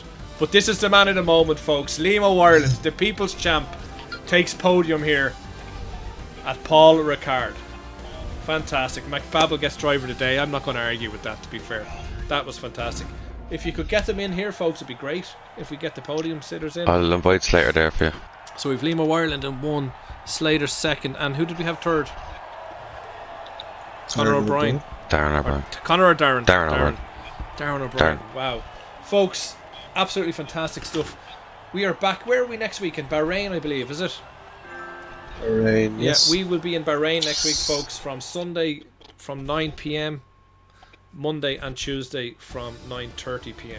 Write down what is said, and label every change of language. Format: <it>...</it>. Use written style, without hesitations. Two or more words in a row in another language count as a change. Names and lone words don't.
<en>But this is the man of the moment, folks. Limo Ireland, the people's champ, takes podium here at Paul Ricard. Fantastic. McBabble gets driver of the day. I'm not going to argue with that, to be fair. That was fantastic. If you could get them in here, folks, it'd be great. If we get the podium sitters in. I'll invite Slater there for you. So we've Limo Ireland in 1, Slater second, and who did we have third? Conor O'Brien. Darren O'Brien. Conor or Darren? Darren O'Brien. Darren O'Brien. Darren. Wow. Folks, absolutely fantastic stuff. We are back. Where are we next week? In Bahrain, I believe, is it? Bahrain, yes. Yeah, we will be in Bahrain next week, folks, from Sunday from 9 p.m, Monday and Tuesday from 9:30 p.m.</en>